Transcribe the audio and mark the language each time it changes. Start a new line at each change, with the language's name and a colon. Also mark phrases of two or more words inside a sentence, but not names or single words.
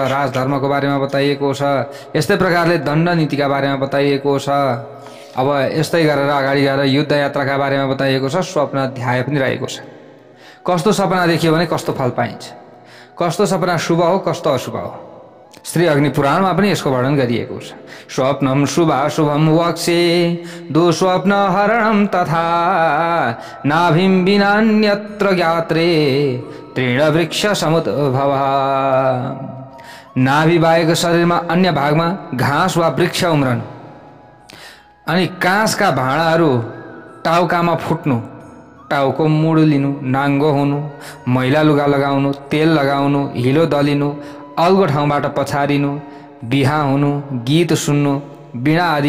Nepali: राजधर्मको बारेमा बताइएको छ, यस्तै प्रकारले दण्ड नीतिका बारेमा बताइएको छ। अब यस्तै गरेर अगाडि गएर युद्ध यात्राका बारेमा बताइएको छ। स्वप्न अध्याय पनि रहेको छ। कस्तो सपना देखियो भने कस्तो फल पाइन्छ, कस्तो सपना शुभ हो कस्तो अशुभ हो, श्री अग्नि पुराणमा पनि यसको वर्णन गरिएको छ।
Sanskrit: स्वप्नम शुभाशुभम वक्षे दुःस्वप्न हरणम तथा नाभिम विनान्यत्र ज्ञात्रे तृण वृक्ष समुद्भव।
Nepali: नाभि बाहेक शरीरमा अन्य भागमा घाँस वा वृक्ष उम्रनु, अनि काँसका भाँडाहरू टाउकामा फुट्नु, टाउको मुड लिनु, नाङ्गो हुनु, मैला लुगा लगाउनु, तेल लगाउनु, हिलो दलिनु, अल्गो ठाउँबाट पछारिनु, बिहा हुनु, गीत सुन्नु, वीणा आदि